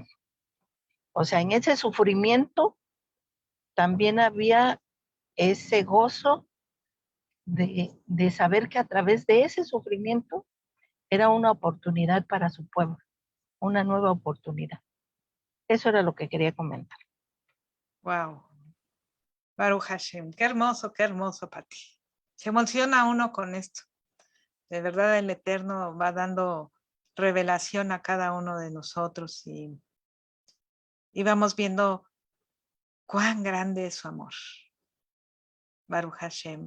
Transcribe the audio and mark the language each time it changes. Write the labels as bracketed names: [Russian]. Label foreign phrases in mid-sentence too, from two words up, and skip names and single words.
[Spanish] O sea, en ese sufrimiento también había ese gozo de saber que a través de ese sufrimiento era una oportunidad para su pueblo, una nueva oportunidad. Eso era lo que quería comentar. [Hebrew] Wow. ברוך השם. [Spanish] Qué hermoso, Pati. Se emociona uno con esto. De verdad, el Eterno va dando revelación a cada uno de nosotros y vamos viendo cuán grande es su amor. [Hebrew] ברוך השם.